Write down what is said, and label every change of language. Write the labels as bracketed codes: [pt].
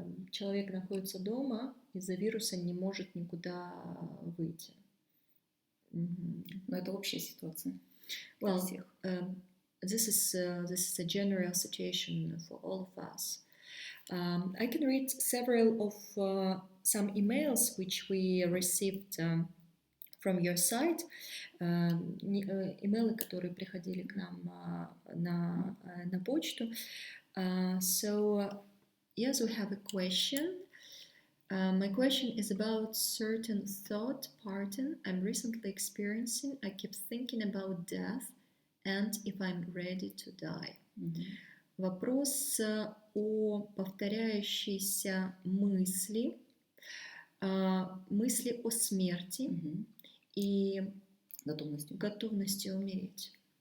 [ru] Человек находится дома, из-за вируса не может никуда выйти. Но это общая ситуация. [en] Well, this is a general situation for all of us. I can read several of some emails which we received from your site, [ru] имейлы, которые приходили к нам на почту. [en] So, yes, we have a question. My question is about certain thought pattern I'm recently experiencing. I keep thinking about death and if I'm ready to die. [ru] Вопрос о повторяющейся мысли о смерти и готовности умереть.